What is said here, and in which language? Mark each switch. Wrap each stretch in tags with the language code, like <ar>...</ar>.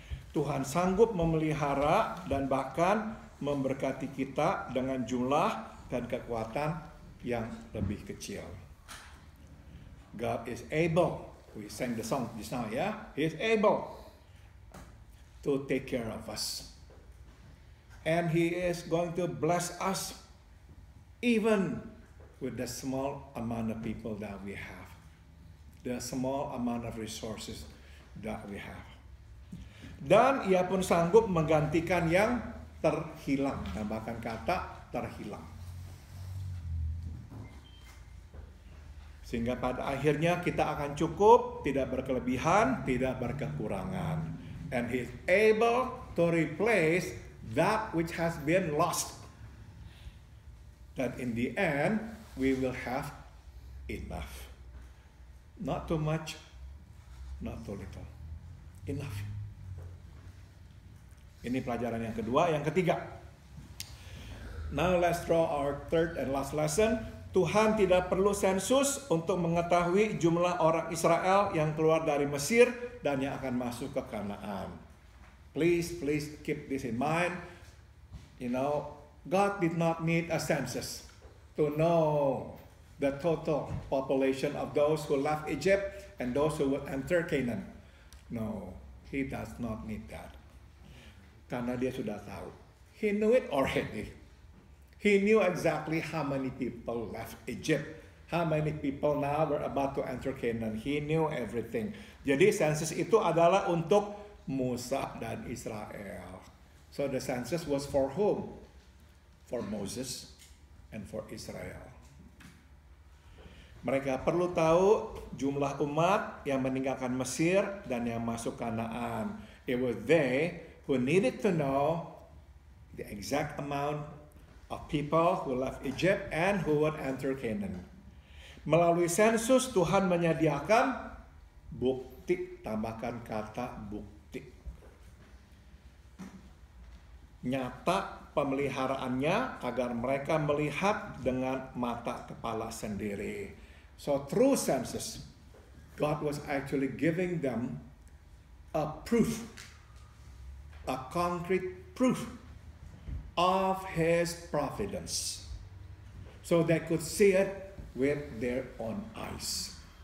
<id>Tuhan sanggup memelihara dan bahkan memberkati kita dengan jumlah dan kekuatan yang lebih kecil.</id> <en>God is able, we sang the song just now ya, He is able to take care of us. And He is going to bless us even with the small amount of people that we have, the small amount of resources that we have.</en> <id>Dan Ia pun sanggup menggantikan yang terhilang. Tambahkan kata terhilang. Sehingga pada akhirnya kita akan cukup, tidak berkelebihan, tidak berkekurangan.</id> <en>And He is able to replace that which has been lost. That in the end, we will have enough. Not too much, not too little. Enough.</en> <id>Ini pelajaran yang kedua. Yang ketiga.</id> <en>Now let's draw our third and last lesson.</en> <id>Tuhan tidak perlu sensus untuk mengetahui jumlah orang Israel yang keluar dari Mesir dan yang akan masuk ke Kanaan.</id> <en>Please keep this in mind. You know, God did not need a census to know the total population of those who left Egypt and those who would enter Canaan. No, He does not need that.</en> <id>Karena Dia sudah tahu.</id> <en>He knew it already. He knew exactly how many people left Egypt. How many people now were about to enter Canaan. He knew everything.</en> <id>Jadi census itu adalah untuk Musa dan Israel.</id> <en>So the census was for whom? For Moses and for Israel.</en> <id>Mereka perlu tahu jumlah umat yang meninggalkan Mesir dan yang masuk Kanaan.</id> <en>It was they who needed to know the exact amount of people who left Egypt and who would enter Canaan.</en> <id>Melalui sensus Tuhan menyediakan bukti, tambahkan kata bukti. Nyata pemeliharaannya agar mereka melihat dengan mata kepala sendiri.</id> <en>So through census, God was actually giving them a proof, a concrete proof of His providence. So they could see it with their own eyes.</en>